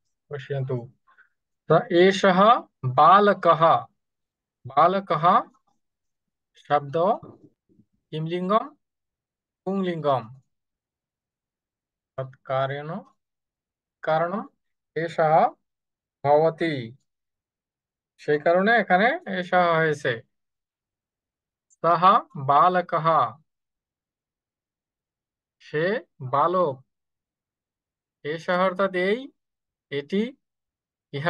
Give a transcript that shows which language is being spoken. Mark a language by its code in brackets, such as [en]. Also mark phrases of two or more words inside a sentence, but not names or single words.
[sa] पश्यन्तु। स एषः बालकः। बालकः शब्द किं लिङ्गं पुंलिङ्गं तत् কারণ এষः ভবতি, [bn] সেই কারণে এখানে এষः হয়েছে। [sa] সহ বালকः, [bn] সে বালক। এষः অর্থাৎ এই, এটি, ইহা।